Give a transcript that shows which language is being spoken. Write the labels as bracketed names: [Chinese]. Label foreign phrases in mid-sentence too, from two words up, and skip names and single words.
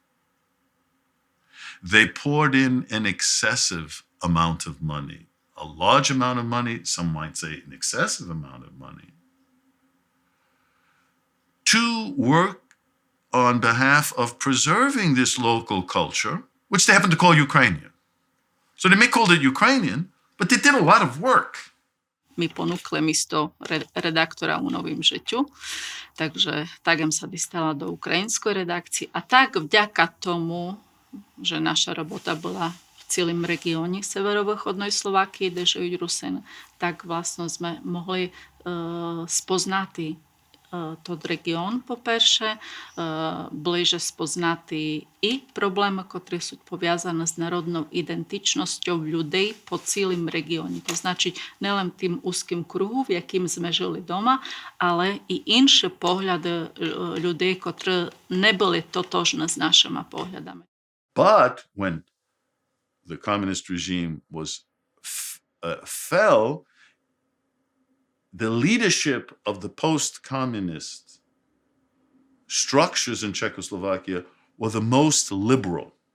[English] they poured in an excessive amount of money, a large amount of money, some might say an excessive amount of money, to work on behalf of preserving this local culture, which they happen to call Ukrainian. So they may call it Ukrainian, but they did a lot of work. [Slovak] Mi ponúkli místo redaktora u Novým žiťu, takže takem sa dostala do ukrajinskej redakcie a tak vďaka tomu, že naša robota bola v celém regióne severovýchodnej Slovakie, kde žijú Rusyn, tak vlastne sme mohli spoznať [Rusyn] тот регіон, по-перше, ближе спознати і проблеми, котрі суть пов'язані з народною ідентичністю людей по цілому регіоні. То значить, не лише тим узким кругу, в яким ми жили вдома, але і інші погляди людей, котрі не були тотожні з нашими поглядами. But when the communist regime was fell, the leadership of the post-communist structures in Czechoslovakia were the most liberal,